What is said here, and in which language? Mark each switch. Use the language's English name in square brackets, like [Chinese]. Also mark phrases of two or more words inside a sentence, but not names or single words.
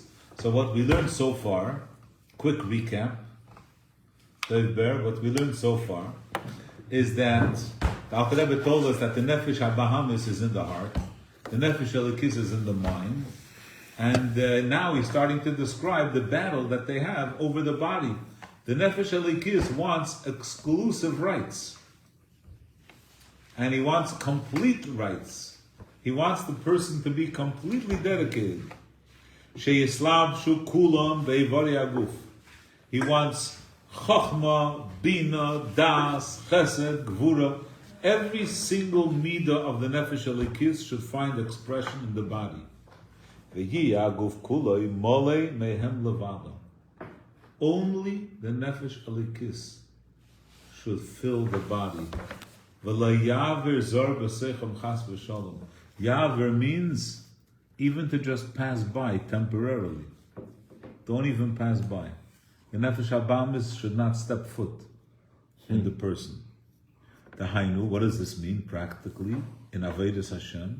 [English] So what we learned so far, quick recap, what we learned so far is that the Alter Rebbe told us that the [Hebrew] נפש הבהמית [English] is in the heart, the [Hebrew] נפש אלקית [English] is in the mind, and now he's starting to describe the battle that they have over the body. The [Hebrew] נפש אלקית [English] wants exclusive rights, and he wants complete rights. He wants the person to be completely dedicated. [Hebrew] שיתלבשו בו כולם באברי הגוף. [English] He wants [Hebrew] חכמה, בינה, דעת, חסד, גבורה. [English] Every single midah of the [Hebrew] נפש אלקית [English] should find expression in the body. [Hebrew] והיה הגוף כולו מלא מהם לבדם. [English] Only the [Hebrew] נפש אלקית [English] should fill the body. [Hebrew] ולא יעבור זר בתוכם חס ושלום. [English] Yaver means even to just pass by temporarily. Don't even pass by. The [Hebrew] נפש הבהמית [English] should not step foot in the person. The Hainu, what does this mean practically in [Hebrew] עבודת השם?